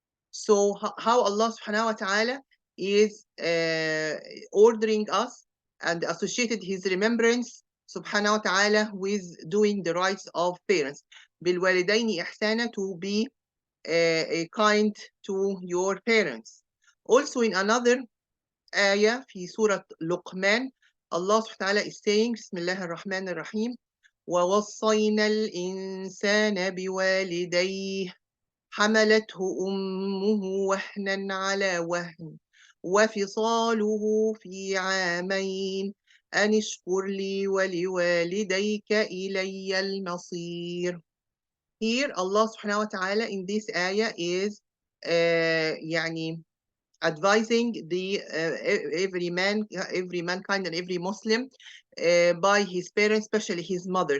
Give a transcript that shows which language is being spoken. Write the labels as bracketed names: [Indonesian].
[English] So how Allah subhanahu wa ta'ala is ordering us and associated his remembrance subhanahu wa ta'ala with doing the rights of parents. [Arabic] بِالْوَالِدَيْنِ إِحْسَانًا, [English] to be kind to your parents. Also in another ayah [Arabic] في سورة لقمان, [English] Allah subhanahu wa ta'ala is saying, Bismillah ar-Rahman ar-Rahim, [Arabic] وَوَصَّيْنَا الْإِنسَانَ بِوَالِدَيْهِ حملته أمه وهنا على وهن وفصاله في عامين أن اشكر لي ولوالديك إلي المصير. [English] Here Allah subhanahu wa ta'ala in this ayah is يعني advising the every mankind and every Muslim by his parents, especially his mother.